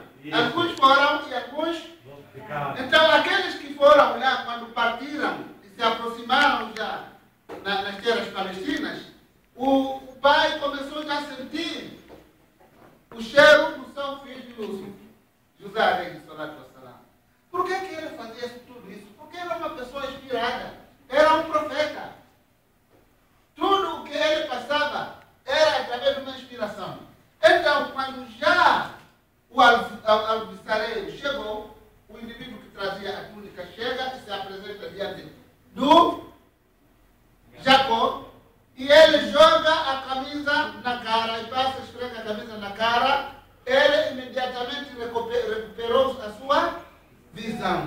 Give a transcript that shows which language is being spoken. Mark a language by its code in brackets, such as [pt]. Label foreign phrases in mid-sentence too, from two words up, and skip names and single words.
[pt] Alguns foram e alguns... Então, aqueles que foram lá, quando partiram e se aproximaram já nas terras palestinas, o pai começou já a sentir o cheiro do seu filho Yusuf, José [ar] عليه الصلاة والسلام. [pt] Por que ele fazia tudo isso? Porque era uma pessoa inspirada, era um profeta. Tudo o que ele passava era através de uma inspiração. Então, quando já o alvissareiro chegou, o indivíduo que trazia a túnica chega e se apresenta diante do Jacó, e ele joga a camisa na cara, e passa a esfregar a camisa na cara, ele imediatamente recuperou a sua visão.